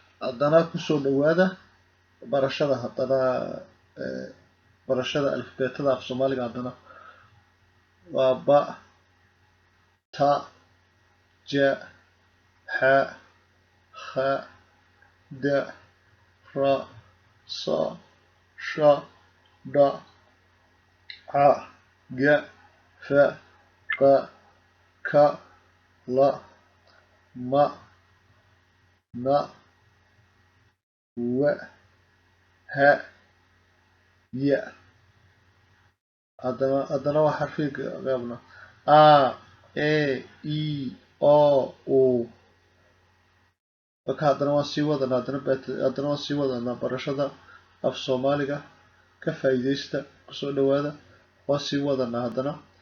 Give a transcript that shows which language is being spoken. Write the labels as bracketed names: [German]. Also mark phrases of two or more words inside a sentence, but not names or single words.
[Somali] haddana kusoo dhawaada barashada haddana barashada alifbeetada af Soomaaliga haddana waa ba ta ja ha kha da ra sa sha da a ga fa qa ka la ma na wa ha ya haddana waa xarfiga qaybna a e i o u marka haddana waan sii wadana haddana waan sii wadana barashada af Soomaaliga ka faa'iideysta kusoo dhawaada waan sii wadana haddana